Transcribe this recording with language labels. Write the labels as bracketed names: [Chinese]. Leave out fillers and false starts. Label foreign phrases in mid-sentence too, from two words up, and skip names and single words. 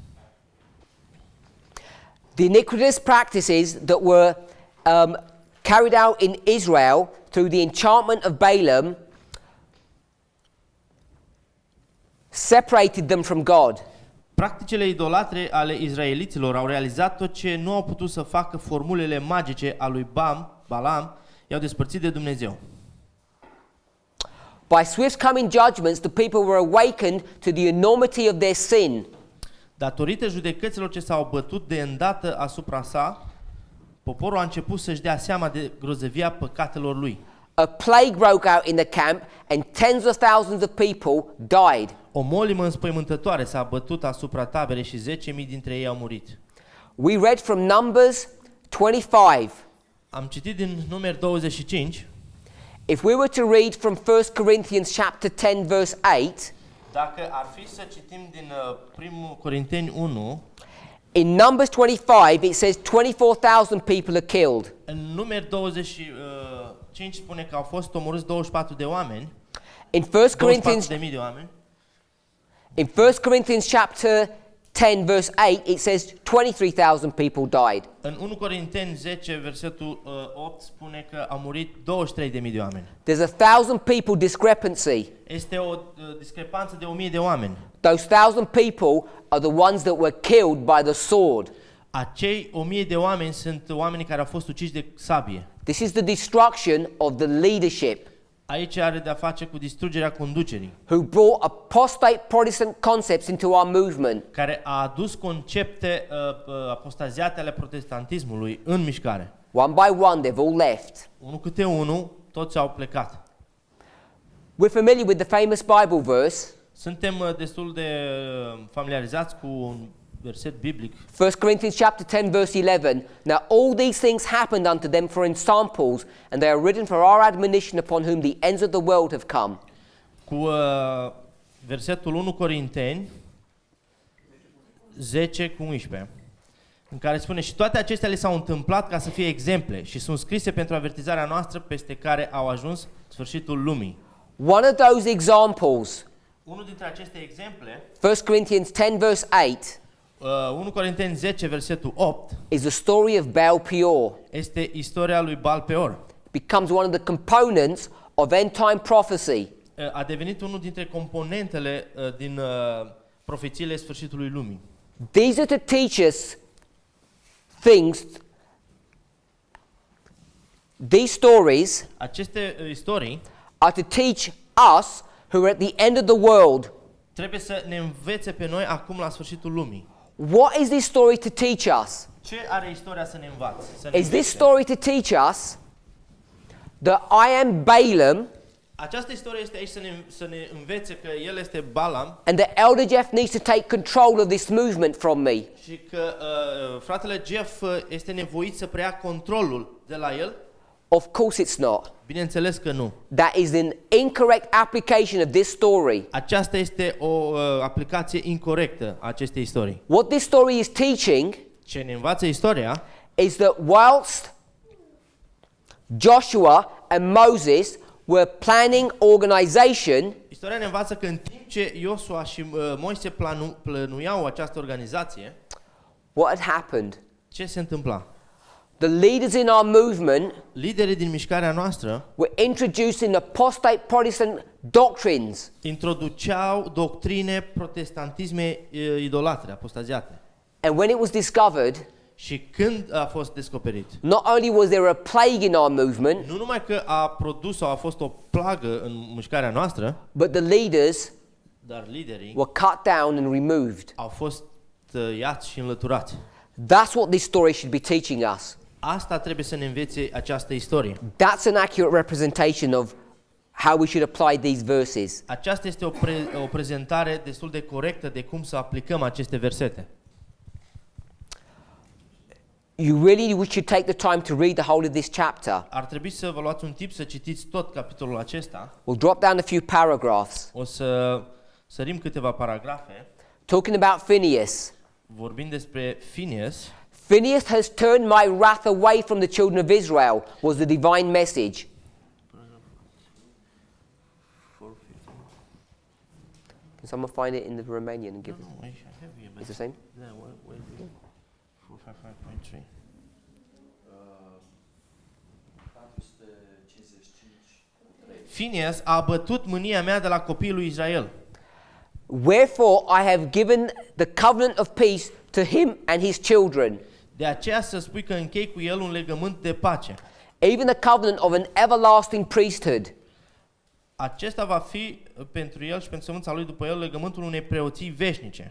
[English] The iniquitous practices that were carried out in Israel through the enchantment of Balaam separated them from God. [Romanian] Practicile idolatre ale izraeliților au realizat tot ce nu au putut să facă formulele magice a lui Balaam, i-au despărțit de Dumnezeu. [English] By swift coming judgments, the people were awakened to the enormity of their sin. [Romanian] Datorită judecăților ce s-au bătut de îndată asupra sa, poporul a început să-și dea seama de grozăvia păcatelor lui. [English] A plague broke out in the camp and tens of thousands of people died. [Romanian] O molimă înspăimântătoare s-a bătut asupra taberei și 10.000 dintre ei au murit. [English] We read from Numbers 25. [Romanian] Am citit din Numeri 25. [English] If we were to read from 1 Corinthians chapter 10 verse 8, [Romanian] Dacă ar fi să citim din 1 Corinteni 1, [English] in Numbers 25 it says 24,000 people are killed. [Romanian] în Numeri 25 spune că au fost omorâți 24 de oameni, [English] In 1 Corinthians [Romanian] 24.000 de oameni. [English] In 1 Corinthians chapter 10 verse 8 it says 23,000 people died. [Romanian] În 1 Corinteni 10 versetul 8 spune că au murit 23.000 de oameni. [English] There's 1,000 people discrepancy. [Romanian] Este o discrepanță de 1.000 de oameni. [English] Those 1,000 people are the ones that were killed by the sword. [Romanian] Acei 1.000 de oameni sunt oamenii care au fost uciși de sabie. [English] This is the destruction of the leadership [Romanian] Aici are de-a face cu distrugerea conducerii, [English] who brought apostate Protestant concepts into our movement. [Romanian] care a adus concepte apostaziate ale protestantismului în mișcare. [English] One by one they've all left. [Romanian] Unul câte unul, toți au plecat. [English] We're familiar with the famous Bible verse, [Romanian] Suntem destul de familiarizați cu un verset biblic. [English] 1 Corinthians chapter 10 verse 11. Now all these things happened unto them for examples, and they are written for our admonition, upon whom the ends of the world have come. [Romanian] Cu versetul 1 Corinteni 10 cu 11, în care spune: și toate acestea le s-au întâmplat ca să fie exemple și sunt scrise pentru avertizarea noastră, peste care au ajuns sfârșitul lumii. [English] One of those examples, [Romanian] Unul dintre aceste exemple, [English] 1 Corinthians 10 verse 8, [Romanian] 1 Corinteni 10 versetul 8, [English] is the story of Baal Peor. [Romanian] este istoria lui Baal Peor. [English] Becomes one of the components of end time prophecy. [Romanian] A devenit unul dintre componentele din profețiile sfârșitului lumii. [English] These are to teach us things. These stories [Romanian] Aceste istorii [English] are to teach us who are at the end of the world. [Romanian] trebuie să ne învețe pe noi acum la sfârșitul lumii. [English] What is this story to teach us? [Romanian] Ce are istoria să ne învațe? Să ne [English] Is this [Romanian] învețe? [English] story to teach us that I am Balaam [Romanian] Această istorie este aici să ne învețe că el este Balaam [English] and that Elder Jeff needs to take control of this movement from me? [Romanian] și că fratele Jeff este nevoit să preia controlul de la el? [English] Of course it's not. [Romanian] Bineînțeles că nu. [English] That is an incorrect application of this story. [Romanian] Aceasta este o aplicație incorrectă a acestei istorii. [English] What this story is teaching [Romanian] Ce ne învață istoria [English] is that whilst Joshua and Moses were planning organization, [Romanian] Istoria ne învață că în timp ce Iosua și Moise plănuiau această organizație, [English] what had happened? [Romanian] ce se întâmpla? [English] The leaders in our movement [Romanian] Liderii din mișcarea noastră [English] were introducing apostate Protestant doctrines. [Romanian] introduceau doctrine protestantisme idolatre, apostaziate. [English] And when it was discovered, [Romanian] Și când a fost descoperit, [English] not only was there a plague in our movement, [Romanian] nu numai că a produs sau a fost o plagă în mișcarea noastră, [English] but the leaders [Romanian] dar liderii [English] were cut down and removed. [Romanian] au fost tăiați și înlăturați. [English] That's what this story should be teaching us. [Romanian] Asta trebuie să ne învețe această istorie. [English] That's an accurate representation of how we should apply these verses. [Romanian] Aceasta este o prezentare destul de corectă de cum să aplicăm aceste versete. [English] You really should take the time to read the whole of this chapter. [Romanian] Ar trebui să vă luați un timp să citiți tot capitolul acesta. [English] We'll drop down a few paragraphs. [Romanian] O să sărim câteva paragrafe. [English] Talking about Phineas. [Romanian] Vorbind despre Phineas. [English] Phineas has turned my wrath away from the children of Israel, was the divine message. Can someone find it in the Romanian and give us? It's the same? Yeah, 455.3. [Romanian] Phineas a abătut mânia mea de la copiii lui Israel. [English] Wherefore I have given the covenant of peace to him and his children, [Romanian] De aceea să spui că închei cu el un legământ de pace. [English] even the covenant of an everlasting priesthood. [Romanian] Acesta va fi pentru el și pentru sămânța lui după el legământul unei preoții veșnice.